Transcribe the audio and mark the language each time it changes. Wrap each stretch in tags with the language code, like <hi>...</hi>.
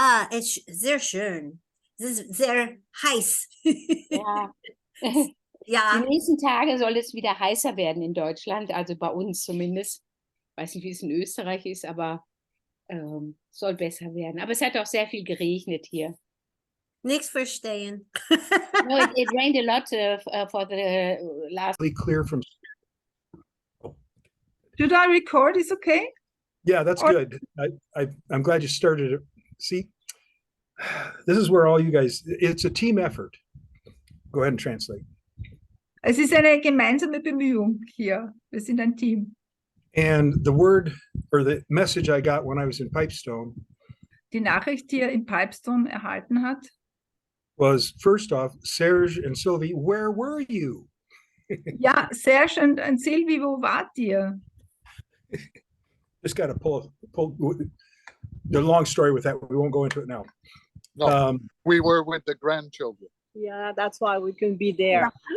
<de>it's sehr schön. Es ist sehr heiß. Ja. Ja. Die nächsten Tage soll es wieder heißer werden in Deutschland, also bei uns zumindest. Ich weiß nicht, wie es in Österreich ist, aber soll besser werden. Aber es hat auch sehr viel geregnet hier. Nichts verstehen.</de> <en>No, it rained a lot for the last. Clear from. Should I record? Is okay? Yeah, that's Or- good. I'm glad you started it. See, this is where all you guys, it's a team effort. Go ahead and translate.</en> <de>Es ist eine gemeinsame Bemühung hier. Wir sind ein Team.</de> <en>And the word or the message I got when I was in Pipestone</en> <de>Die Nachricht, die er in Pipestone erhalten hat,</de> <en>was first off, Serge and Sylvie, where were you?</en> <de>ja, Serge und Sylvie, wo wart ihr?</de> <en>Just got to pull the long story with that. We won't go into it now. No, we were with the grandchildren. Yeah, that's why we couldn't be there.</en>